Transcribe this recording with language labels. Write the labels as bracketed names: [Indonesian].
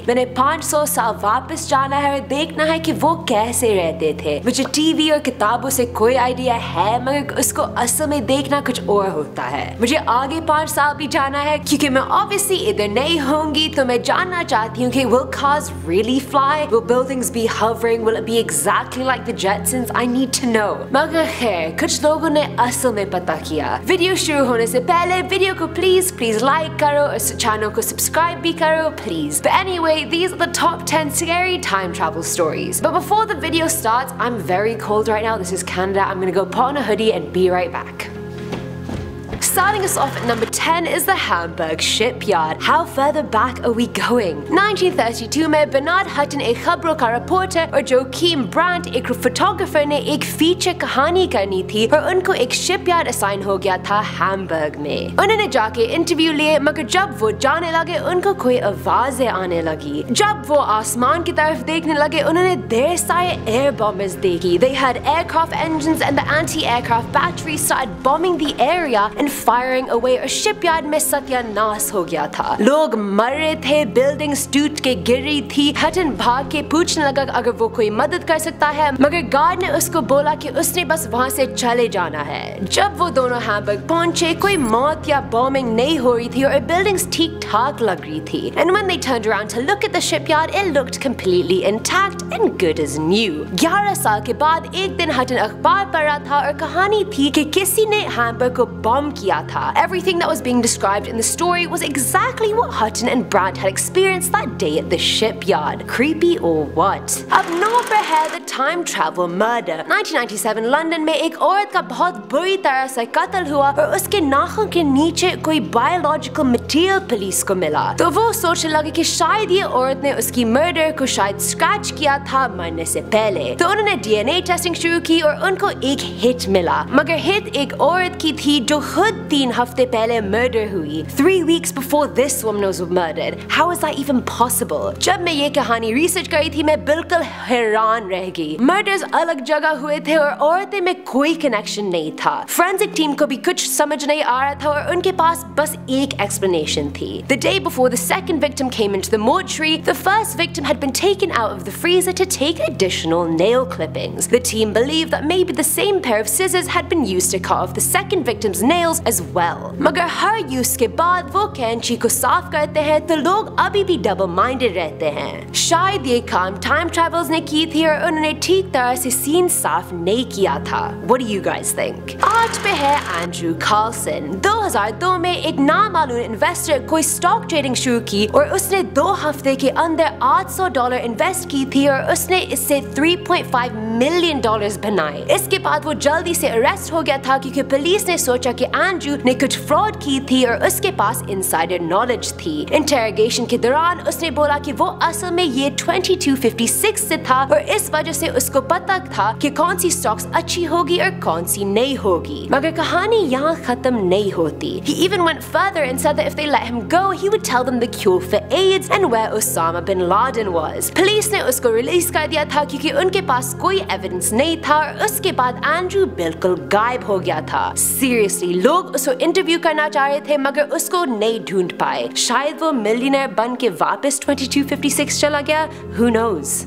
[Hindi] मैंने 500 साल वापस जाना है और देखना है कि वो कैसे रहते थे। मुझे टीवी और किताबों से कोई आइडिया है, मगर उसको असल में देखना कुछ और होता है। मुझे आगे 5 साल भी जाना है क्योंकि मैं ऑब्वियसली इधर नहीं होंगी, तो मैं जानना चाहती हूँ कि [English] will cars really fly? Will buildings be hovering? Will it be exactly like the Jetsons? I need to know. [Hindi] मगर खैर, कुछ लोगों ने असल में पता किया। वीडियो शुरू होने से पहले वीडियो को प्लीज लाइक करो और चैनल को सब्सक्राइब भी करो please. [English] But anyway, these are the top 10 scary time travel stories. But before the video starts, I'm very cold right now. This is Canada. I'm gonna go put on a hoodie and be right back. Starting us off at number 10 is the Hamburg shipyard. How further back are we going? [Hindi] 1932 में Bernard हटन एक खबरों का reporter और Joaquim brunt एक photographer ने एक feature कहानी करनी थी और उनको एक शिपयार्ड असाइन हो गया था हैम्बर्ग में। उन्होंने जाके इंटरव्यू लिए, मगर जब वो जाने लगे उनको कोई आवाजें आने लगी। जब वो आसमान की तरफ देखने लगे उन्होंने ढेर सारे एयर बॉम्बर्स देखी। [English] They had aircraft engines and the anti-aircraft batteries started bombing the area and firing away [Hindi] और शिपयार्ड में सत्यानाश हो गया था। लोग मर रहे थे, बिल्डिंग्स टूट के गिर रही थी। हटन भाग के पूछने लगा अगर वो कोई मदद कर सकता है, मगर गार्ड ने उसको बोला कि उसने बस वहाँ से चले जाना है। जब वो दोनों हैम्बर्ग पहुंचे कोई मौत या बॉम्बिंग नहीं हो रही थी और बिल्डिंग्स ठीक ठाक लग रही थी। [English] And when they turned around to look at the shipyard, it looked completely intact and good as new। [Hindi] 11 साल के बाद एक दिन हटन अखबार पढ़ रहा था और कहानी थी कि किसी ने हैम्बर्ग को बॉम्ब किया था। [English] Everything that was being described in the story was exactly what Hutton and Brandt had experienced that day at the shipyard. Creepy or what? [Hindi] अब 9 पर है [English] the time travel murder। [Hindi] 1997 London में एक औरत का बहुत बुरी तरह से कत्ल हुआ और उसके नाखून के नीचे कोई बायोलॉजिकल मटेरियल पुलिस को मिला। तो वो सोचने लगे कि शायद ये औरत ने उसकी मर्डर को शायद स्क्रैच किया था मरने से पहले। तो उन्होंने DNA टेस्टिंग शुरू की और उनको एक हिट मिला, मगर हिट एक औरत की थी जो खुद 3 हफ्ते पहले मर्डर हुई। [English] 3 weeks before this woman was murdered. How is that even possible? [Hindi] जब मैं ये कहानी रिसर्च करी थी मैं बिल्कुल हैरान रह गई। मर्डर्स अलग जगह हुए थे और औरतें में कोई कनेक्शन नहीं था। फोरेंसिक टीम को भी कुछ समझ नहीं आ रहा था और उनके पास बस एक explanation थी। [English] The day before the second victim came into the mortuary, the first victim had been taken out of the freezer to take additional nail clippings. The team believed that maybe the same pair of scissors had been used to cut off the second victim's nails as well। [Hindi] मगर हर use के बाद वो कैंची को साफ करते हैं तो लोग अभी भी डबल माइंडेड रहते हैं। शायद ये काम टाइम ट्रैवलर्स ने की थी और उन्होंने ठीक तरह से सीन साफ नहीं किया था। [English] What do you guys think? [Hindi] 8 पे है [English] Andrew Carlson. [Hindi] 2002 में एक नामालूम इन्वेस्टर कोई स्टॉक ट्रेडिंग शुरू की और उसने 2 हफ्ते के अंदर $800 इन्वेस्ट की थी और उसने इससे $3.5 मिलियन बनाए। इसके बाद वो जल्दी से अरेस्ट हो गया था क्योंकि पुलिस ने सोचा कि एंड्रू ने कुछ फ्रॉड की थी और उसके पास इनसाइडर नॉलेज थी। इंटरोगेशन के दौरान उसने बोला कि वो असल में ये 2256 से था और इस वजह से उसको पता था कि कौन सी स्टॉक्स अच्छी होगी और कौन सी नहीं होगी। मगर कहानी यहाँ खत्म नहीं होती। [English] He even went further and said that if they let him go, he would tell them the cure for AIDS and where Osama bin Laden was। [Hindi] Police ने उसको रिलीज कर दिया था क्योंकि उनके पास कोई एविडेंस नहीं था और उसके बाद एंड्रू बिल्कुल गायब हो गया था। सीरियसली लोग उसको इंटरव्यू करना चाह रहे थे मगर उसको नहीं ढूंढ पाए। शायद वो मिलियनेयर बन के वापस 2256 चला गया। [English] Who knows?